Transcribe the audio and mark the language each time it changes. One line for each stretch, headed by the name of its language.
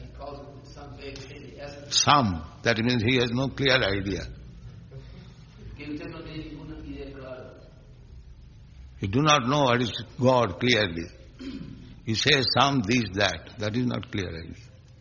English: He calls it some vague thing, the essence. Some. That means he has no clear idea.
Spanish: Que usted no tiene ninguna idea clara.
English: You do not know what is God clearly. You say some, this, that. That is not clear idea.